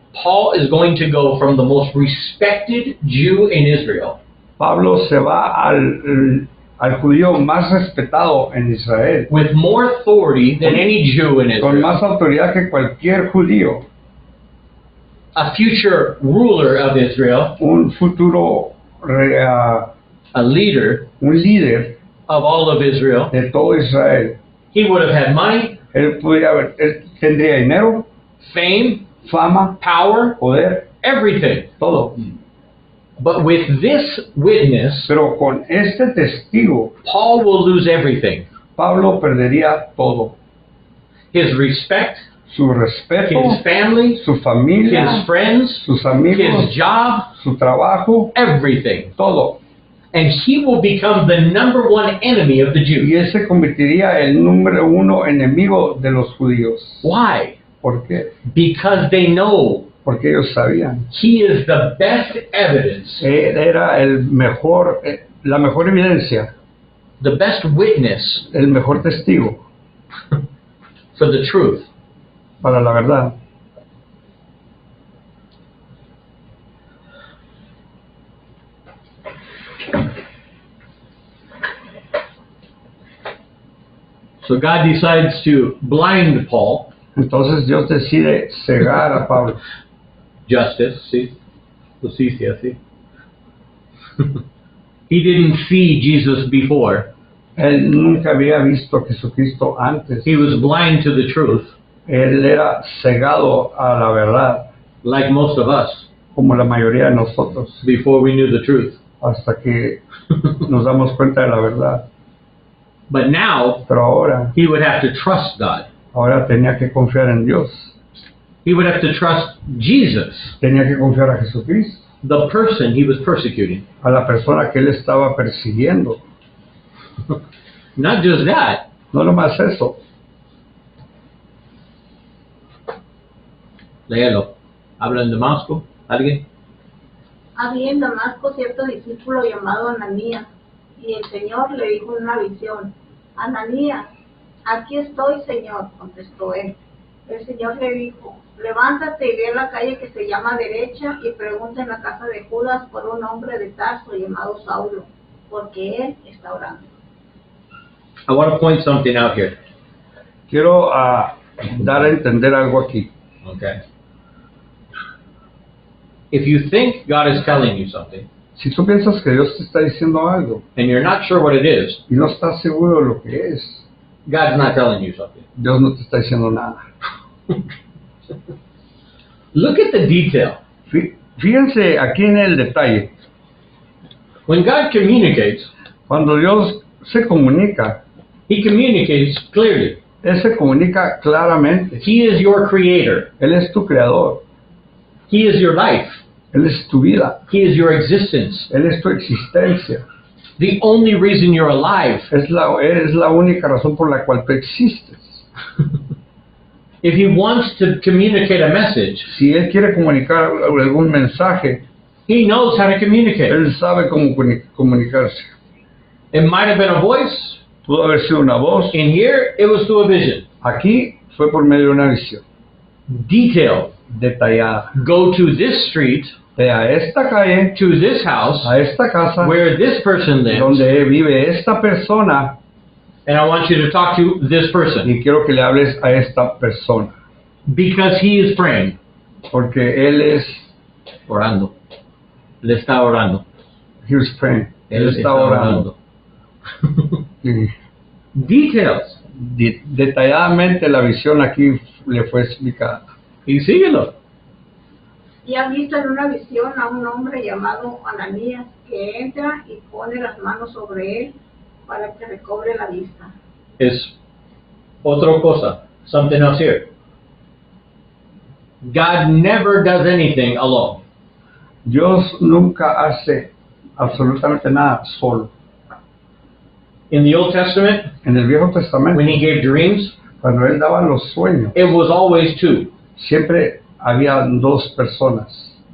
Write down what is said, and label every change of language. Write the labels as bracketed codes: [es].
[en] Paul is going to go from the most respected Jew in Israel [es] Pablo se va al judío más respetado en Israel, [en] with more authority than any Jew in [es] con [en] Israel, [es] más autoridad que cualquier judío, [en] a future ruler of Israel, [es] un futuro, [en] a leader [es] un líder [en] of all of Israel. [es] de todo Israel. [en] He would have had money, [es] Él tendría dinero, [en] fame, [es] fama, [en] power, [es] poder, [en] everything. [es] todo. [en] But with this witness, [es] Pero con este testigo, [en] Paul will lose everything. [es] Pablo perdería todo. [en] His respect, [es] Su respeto, [en] his family, [es] su familia, [en] his friends, [es] sus amigos, [en] his job, [es] su trabajo, [en] everything. [es] todo. [en] And he will become the number one enemy of the [es] Y [en] Jews. [es] él se convertiría el número uno enemigo de los judíos. [en] Why? [es] ¿Por qué? [en] Because they know [es] Porque ellos sabían. [en] he is the best evidence, [es] Él era la mejor evidencia, [en] the best witness [es] el mejor testigo [en] for the truth. [es] para la verdad. [en] So God decides to blind Paul. [es] Entonces Dios decide cegar a Pablo. Justice, sí. Justicia, sí. [en] He didn't see Jesus before. [es] Él nunca había visto a Jesucristo antes. [en] He was blind to the truth, [es] Él era cegado a la verdad, [en] like most of us, [es] como la mayoría de nosotros, [en] before we knew the truth. [es] hasta que nos damos cuenta de la verdad. [en] But now, [es] Pero [en] he would have to trust God. [es] ahora tenía que confiar en Dios, [en] He would have to trust Jesus, [es] tenía que confiar a Jesucristo, [en] the person he was persecuting. [es] a la persona que él estaba persiguiendo. [en] Not just that, [es] No nomás eso, léelo. Habla en Damasco, ¿alguien? Había en Damasco cierto discípulo llamado Ananías, y el Señor le dijo en una visión: Ananías. Aquí estoy, Señor, contestó él. El Señor le dijo: levántate y ve a la calle que se llama Derecha y pregunta en la casa de Judas por un hombre de Tarso llamado Saulo, porque él está orando. [en] I want to point something out here. [es] quiero dar a entender algo aquí. Okay. [en] If you think God is telling you something, [es] Si tú piensas que Dios te está diciendo algo [en] and you're not sure what it is, [es] y no estás seguro de lo que es, [en] God's not telling you something. [es] Dios no te está diciendo nada. [en] Look at the detail. [es] Fíjense aquí en el detalle. [en] When God communicates, [es] Cuando Dios se comunica, [en] He communicates clearly. [es] Él se comunica claramente. [en] He is your creator. [es] Él es tu creador. [en] He is your life. [es] Él es tu vida. [en] He is your existence. [es] Él es tu existencia. [en] The only reason you're alive. [es] Es la única razón por la cual tú existes. [en] If He wants to communicate a message, [es] Si Él quiere comunicar algún mensaje, [en] He knows how to communicate. [es] Él sabe cómo comunicarse. [en] It might have been a voice. [es] Pudo haber sido una voz. [en] In here, it was through a vision. [es] Aquí fue por medio de una visión [en] Detailed. [es] detallada. [en] Go to this street, [es] Ve a esta calle, [en] to this house, [es] a esta casa, [en] where this person lives, [es] donde vive esta persona, [en] and I want you to talk to this person. [es] y quiero que le hables a esta persona. [en] Because he is praying. [es] Porque él es, Orando. Le está orando. [en] he was praying. [es] Él está orando. Y [en] Details. [es] detalladamente la visión aquí le fue explicada. Y síguelo. Y ha visto en una visión a un hombre llamado Ananías que entra y pone las manos sobre él para que recobre la vista. Es otra cosa. [en] Something else here. God never does anything alone. [es] Dios nunca hace absolutamente nada solo. [en] In the Old Testament, [es] En el Viejo Testamento, [en] when he gave dreams, [es] cuando él daba los sueños, [en] it was always two. [es] siempre había dos personas,